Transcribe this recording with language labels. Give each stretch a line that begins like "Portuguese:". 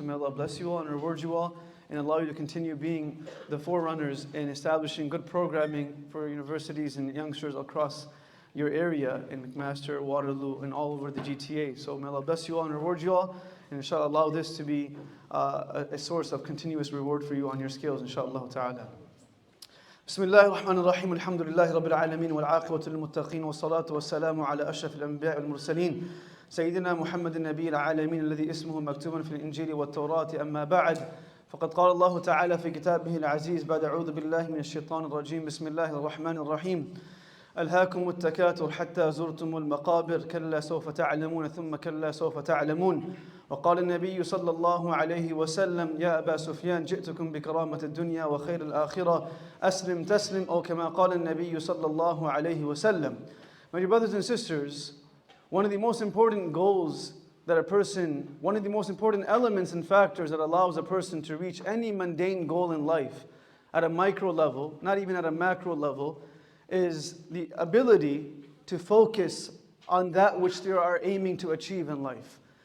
English: So may Allah bless you all and reward you all, and allow you to continue being the forerunners in establishing good programming for universities and youngsters across your area in McMaster, Waterloo, and all over the GTA. So may Allah bless you all and reward you all, and inshallah allow this to be a source of continuous reward for you on your scales, inshallah ta'ala.
Arabic: بسم الله الرحمن الرحيم الحمد لله رب العالمين والعاقبة للمتقين والصلاة والسلام على أشرف الأنبياء والمرسلين سيدنا محمد النبي العالمين الذي اسمه مكتوب في الإنجيل والتوراة أما بعد فقد قال الله تعالى في كتابه العزيز بعد أعوذ بالله من الشيطان الرجيم بسم الله الرحمن الرحيم ألهاكم التكاثر حتى زرتم المقابر كلا سوف تعلمون ثم كلا سوف تعلمون وقال النبي صلى الله عليه وسلم يا أبا سفيان جئتكم بكرامة الدنيا وخير الآخرة أسلم تسلم أو كما قال النبي صلى الله عليه وسلم.
English: My dear brothers and sisters, one of the most important goals one of the most important elements and factors that allows a person to reach any mundane goal in life at a micro level, not even at a macro level, is the ability to focus on that which they are aiming to achieve in life.